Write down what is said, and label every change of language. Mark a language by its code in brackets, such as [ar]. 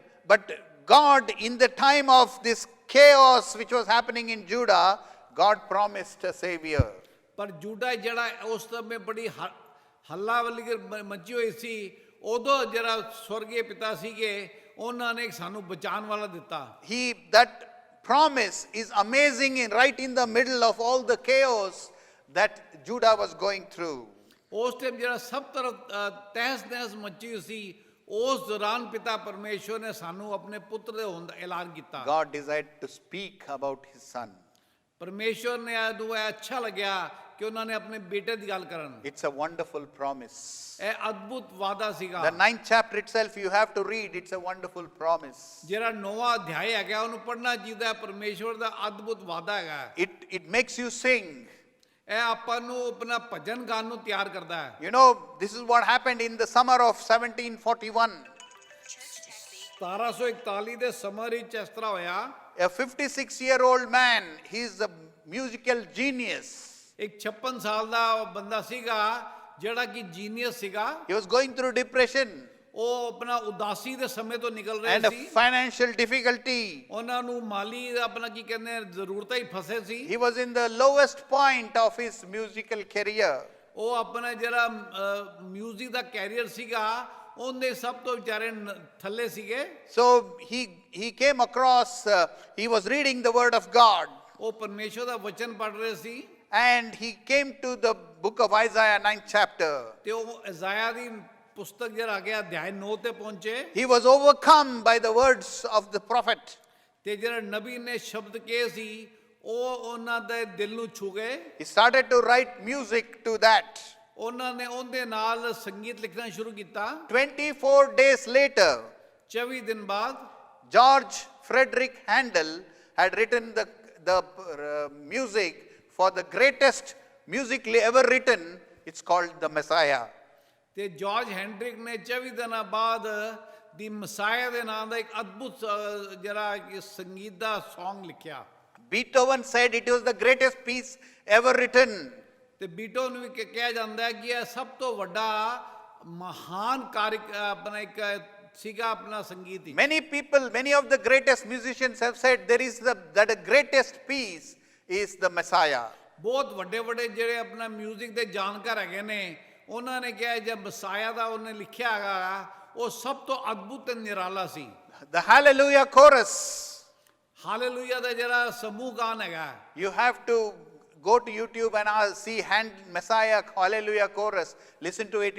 [en] But God, in the time of this chaos which was happening in Judah, God promised a savior. [pa] ਪਰ ਜੂਡਾ ਜਿਹੜਾ ਉਸ ਸਮੇਂ ਬੜੀ ਹੱਲਾ ਵਾਲੀ ਮੱਚੀ ਹੋਈ ਸੀ ਉਦੋਂ ਜਿਹੜਾ ਸਵਰਗੀ ਪਿਤਾ ਸੀਗੇ ਉਹਨਾਂ ਨੇ ਸਾਨੂੰ ਬਚਾਉਣ ਵਾਲਾ ਦਿੱਤਾ। [en] That promise is amazing right in the middle of all the chaos that Judah was going through. [pa] ਉਸ ਟਾਈਮ ਜਿਹੜਾ ਸਭ ਤਰਫ ਤਹਿਸ ਨਹਿਸ ਮੱਚੀ ਸੀ ਉਸ ਦੌਰਾਨ ਪਿਤਾ ਪਰਮੇਸ਼ਵਰ ਨੇ ਸਾਨੂੰ ਆਪਣੇ ਪੁੱਤਰ ਦੇ ਹੋਣ ਦਾ ਐਲਾਨ ਕੀਤਾ। [en] God decided to speak about his son. [pa] ਪਰਮੇਸ਼ਵਰ ਨੇ ਇਹਨੂੰ ਅੱਛਾ ਲੱਗਿਆ ਕਿ ਉਹਨਾਂ ਨੇ ਆਪਣੇ ਬੇਟੇ ਦੀ ਗੱਲ ਕਰਨ। [en] It's a wonderful promise. [pa] ਇਹ ਅਦਭੁਤ ਵਾਅਦਾ ਸੀਗਾ। [en] The 9th chapter itself you have to read. It's a wonderful promise. [pa] ਜਿਹੜਾ 9ਵਾਂ ਅਧਿਆਇ ਹੈਗਾ ਉਹਨੂੰ ਪੜ੍ਹਨਾ ਚਾਹੀਦਾ ਹੈ। ਪਰਮੇਸ਼ਵਰ ਦਾ ਅਦਭੁਤ ਵਾਅਦਾ ਹੈਗਾ। [en] It makes you sing. [pa] ਇਹ ਆਪਾਂ ਨੂੰ ਆਪਣਾ ਭਜਨ ਗਾਣ ਨੂੰ ਤਿਆਰ ਕਰਦਾ ਹੈ। [en] You know, this is what happened in the summer of 1741. [pa] 1741 ਦੇ ਸਮਰ ਵਿੱਚ ਇਸ ਤਰ੍ਹਾਂ ਹੋਇਆ, [en] A 56-year-old man, he is a musical genius. [pa] ਇੱਕ 56 ਸਾਲ ਦਾ ਬੰਦਾ ਸੀਗਾ ਜਿਹੜਾ ਕਿ ਜੀਨੀਅਸ ਸੀਗਾ। [en] He was going through depression [pa] ਉਹ ਆਪਣਾ ਉਦਾਸੀ ਦੇ ਸਮੇਂ ਤੋਂ ਨਿਕਲ [en] and [pa] ਰਹੇ [en] a [pa] ਸੀ। [en] financial difficulty. [pa] ਉਹਨਾਂ ਨੂੰ ਮਾਲੀ ਆਪਣਾ ਕੀ ਕਹਿੰਦੇ ਜ਼ਰੂਰਤਾਂ ਹੀ ਫਸੇ ਸੀ। [en] He was in the lowest point of his musical career. [pa] ਉਹ ਆਪਣਾ ਜਿਹੜਾ ਮਿਊਜ਼ਿਕ ਦਾ ਕੈਰੀਅਰ ਸੀਗਾ ਉਹਦੇ ਸਭ ਤੋਂ ਵਿਚਾਰੇ ਥੱਲੇ ਸੀਗੇ। [en] So he came across, he was reading the word of God, [pa] ਉਹ ਪਰਮੇਸ਼ਵਰ ਦਾ ਵਚਨ ਪੜ੍ਹ ਰਹੇ ਸੀ [en] and he came to the book of Isaiah 9th chapter. [pa] ਤੇ ਉਹ ਇਜ਼ਾਇਆ ਦੀ ਪੁਸਤਕ ਜਿਹੜਾ ਆ ਗਿਆ ਅਧਿਆਇ 9 ਤੇ ਪਹੁੰਚੇ। [en] He was overcome by the words of the prophet. [pa] ਤੇ ਜਿਹੜਾ ਨਬੀ ਨੇ ਸ਼ਬਦ ਕਹੇ ਸੀ ਉਹ ਉਹਨਾਂ ਦੇ ਦਿਲ ਨੂੰ ਛੂ ਗਏ। [en] He started to write music to that. [pa] ਉਹਨਾਂ ਨੇ ਉਹਦੇ ਨਾਲ ਸੰਗੀਤ ਲਿਖਣਾ ਸ਼ੁਰੂ ਕੀਤਾ। [en] 24 days later, [pa] 24 ਦਿਨ ਬਾਅਦ [en] George Frederick Handel had written the music for the greatest musically ever written. It's called The Messiah. [pa] ਤੇ ਜਾਰਜ ਹੈਂਡਰਿਕ ਨੇ 24 ਦਿਨਾਂ ਬਾਅਦ ਦੀ ਮਸਾਇਆ ਦੇ ਨਾਮ ਦਾ ਇੱਕ ਅਦਭੁਤ ਜਿਹੜਾ ਕਿ ਸੰਗੀਤ ਦਾ Song ਲਿਖਿਆ। [en] Beethoven said it was the greatest piece ever written. [pa] ਤੇ ਬੀਟੋ ਨੂੰ ਵੀ ਕਿਹਾ ਜਾਂਦਾ ਹੈ ਕਿ ਇਹ ਸਭ ਤੋਂ ਵੱਡਾ ਮਹਾਨ ਕਾਰਜ ਆਪਣਾ ਇੱਕ ਸੀਗਾ ਆਪਣਾ ਸੰਗੀਤ ਹੀ। [en] Many people, many of the greatest musicians have said there is that the greatest piece is the Messiah. [pa] ਬਹੁਤ ਵੱਡੇ ਵੱਡੇ ਜਿਹੜੇ ਆਪਣਾ 뮤직 ਦੇ ਜਾਣਕਾਰ ਹੈਗੇ ਨੇ ਉਹਨਾਂ ਨੇ ਕਿਹਾ ਜੇ ਮਸਾਇਆ ਦਾ ਉਹਨੇ ਲਿਖਿਆ ਹੈਗਾ ਉਹ ਸਭ ਤੋਂ ਅਦਭੁਤ ਤੇ ਨਿਰਾਲਾ ਸੀ। [en] The Hallelujah chorus. [pa] ਹਾਲੇਲੂਇਆ ਦਾ ਜਿਹੜਾ ਸਮੂਹ ਗਾਨ ਹੈਗਾ, [en] You have to go to YouTube and see Messiah Hallelujah chorus. Listen to it.